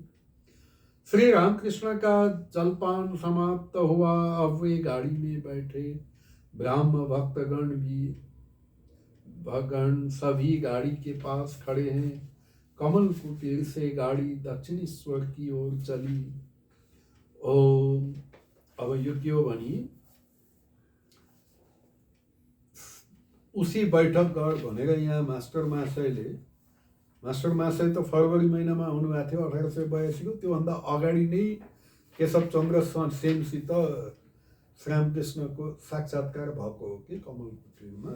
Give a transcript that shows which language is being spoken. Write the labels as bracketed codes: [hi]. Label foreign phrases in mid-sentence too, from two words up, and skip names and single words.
[hi] श्री रामकृष्ण का जलपान समाप्त हुआ। अब वे गाड़ी में बैठे। ब्राह्म भक्तगण सभी गाड़ी के पास खड़े हैं। कमल कुटीर से गाड़ी दक्षिणेश्वर की ओर चली। [ne] ओम अब यो के हो भनी उसी बैठक गर भनेर यहाँ मास्टर महाशय त फरवरी महिनामा आउनुभएको थियो 1882 को। त्योभन्दा अगाडि नै केशवचन्द्र सेनसित श्रीरामकृष्णको साक्षात्कार भएको हो कि कमल कुटीरमा।